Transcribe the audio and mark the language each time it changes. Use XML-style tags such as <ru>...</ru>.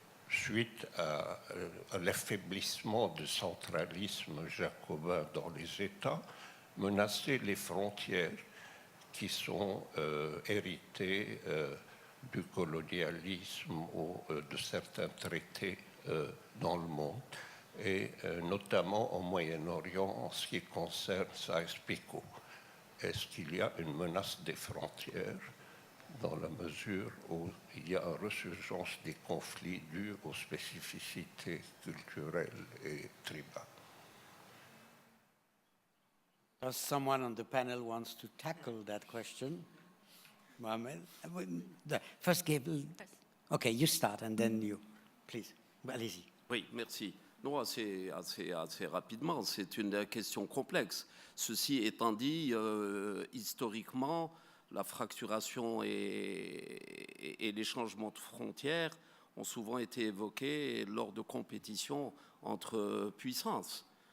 <fr>suite à l'affaiblissement du centralisme jacobin dans les États, menacer les frontières qui sont héritées du colonialisme ou de certains traités dans le monde, et notamment au Moyen-Orient en ce qui concerne Sykes-Picot. Est-ce qu'il y a une menace des frontières dans la mesure où il y a une resurgence des conflits dus aux spécificités culturelles et tribales?</fr> <en>Does someone on the panel wants to tackle that question? Mohamed? First, Gabriel. Okay, you start and then you. Please,</en> <fr>allez-y. Oui, merci. Non, assez rapidement, c'est une question complexe. Ceci étant dit, historiquement, la fracturation et les changements de frontières ont souvent été évoqués lors de compétitions entre puissances.</fr>